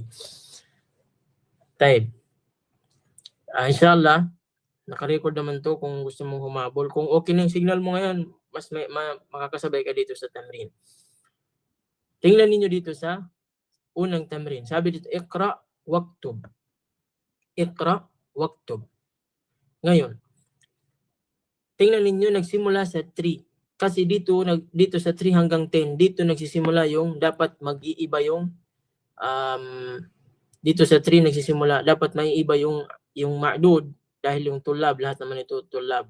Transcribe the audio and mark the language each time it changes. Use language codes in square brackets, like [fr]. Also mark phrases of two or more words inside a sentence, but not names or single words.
[tl] Type. Inshallah, naka-record naman to kung gusto mong humabol. Kung okay na yung signal mo ngayon, mas makakasabay ka dito sa tamrin. Tingnan ninyo dito sa unang tamrin. Sabi dito, [ar] اقرأ واكتب. اقرأ واكتب. [tl] Ngayon, tingnan ninyo, nagsimula sa 3. Kasi dito sa 3 hanggang 10, dito nagsisimula yung dapat mag-iiba yung dito sa 3 nagsisimula, dapat may iba yung ma'dud dahil yung tulab, lahat naman ito tulab.